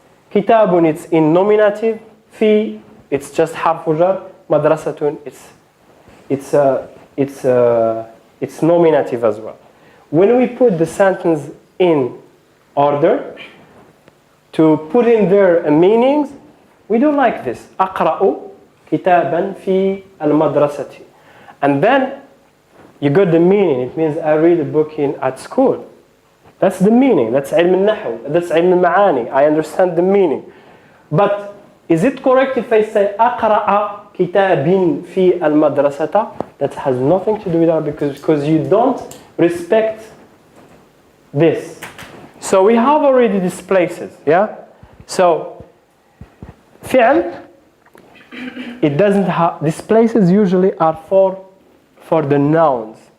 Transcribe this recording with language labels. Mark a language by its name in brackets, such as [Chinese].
[English] كتاب, it's in nominative. في, it's just حرف جر. مدرسة, it's nominative as well. When we put the sentence in order to put in their meanings, we do like this. [Arabic] أقرأ كتابا في المدرسة. [English] And then you got the meaning. It means I read a book at school. That's the meaning. That's علم النحو. That's علم المعاني. I understand the meaning. But is it correct if I say [Arabic] أقرأ كتاب في المدرسة? [English] That has nothing to do with that because you don't respect this. So we have already these places. Yeah. So فعل, it doesn't have, these places usually are for the nouns.